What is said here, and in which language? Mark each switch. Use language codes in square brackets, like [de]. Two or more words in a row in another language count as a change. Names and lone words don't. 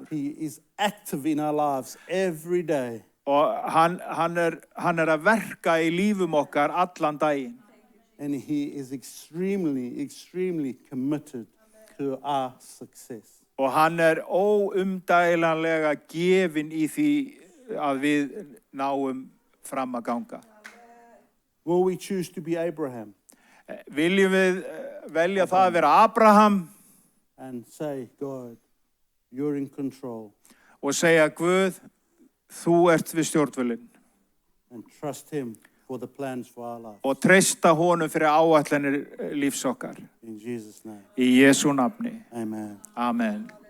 [en] He is active in our lives every day. [is] Og hann að verka í lífum okkar allan daginn. [en] And he is extremely, extremely committed to our success. [is] Og hann óumdælanlega gefinn í því að við náum fram að ganga. [en] Will we choose to be Abraham [is] Viljum við velja það að vera Abraham [en] and say, God, you're in control, [is] og segja Guð, þú ert við stjórnvölinn, [en] and trust him for the plans for our life? [is] og treysta honum fyrir áætlanir lífs okkar. [en] In Jesus' name, [is] Í Jesú nafni. amen. Amen.